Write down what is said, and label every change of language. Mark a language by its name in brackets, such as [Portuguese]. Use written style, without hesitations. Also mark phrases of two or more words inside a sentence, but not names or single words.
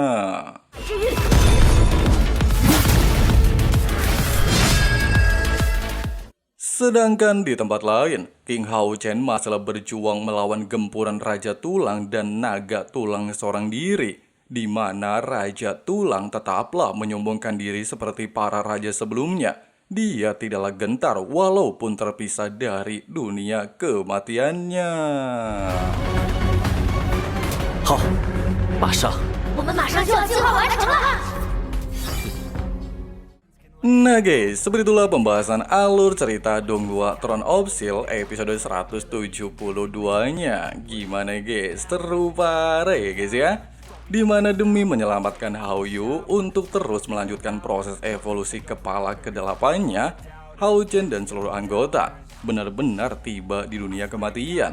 [Indonesian] Sedangkan di tempat lain, King Hao Chen masih berjuang melawan gempuran Raja Tulang dan Naga Tulang seorang diri, di mana Raja Tulang tetaplah menyombongkan diri seperti para raja sebelumnya. Dia tidaklah gentar walaupun terpisah dari dunia kematiannya. [Chinese] 好，马上。我们马上就要计划完成了。 [Indonesian] Nah guys, seperti itulah pembahasan alur cerita Donghua Throne of Steel episode 172-nya. Gimana guys? Seru parah ya guys ya? Dimana demi menyelamatkan Hao Yu untuk terus melanjutkan proses evolusi kepala ke-8-nya, Hao Chen dan seluruh anggota benar-benar tiba di dunia kematian.